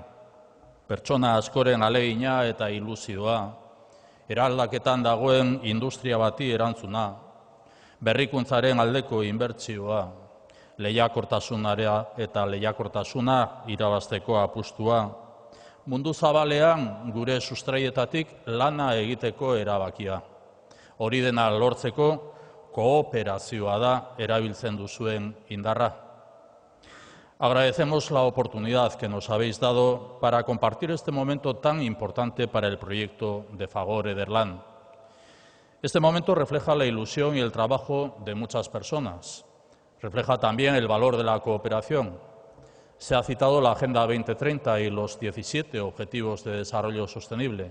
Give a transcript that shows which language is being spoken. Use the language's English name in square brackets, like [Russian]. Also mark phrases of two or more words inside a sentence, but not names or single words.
[Basque] Pertsona askoren ahalegina eta ilusioa, eraldaketan dagoen industria bati erantzuna, berrikuntzaren aldeko inbertsioa, lehiakortasunarea eta lehiakortasuna irabazteko apustua, mundu zabalean gure sustraietatik lana egiteko erabakia. Hori dena lortzeko kooperazioa da erabiltzen duzuen indarra. [Spanish] Agradecemos la oportunidad que nos habéis dado para compartir este momento tan importante para el proyecto de Fagor Ederland. Este momento refleja la ilusión y el trabajo de muchas personas. Refleja también el valor de la cooperación. Se ha citado la Agenda 2030 y los 17 Objetivos de Desarrollo Sostenible.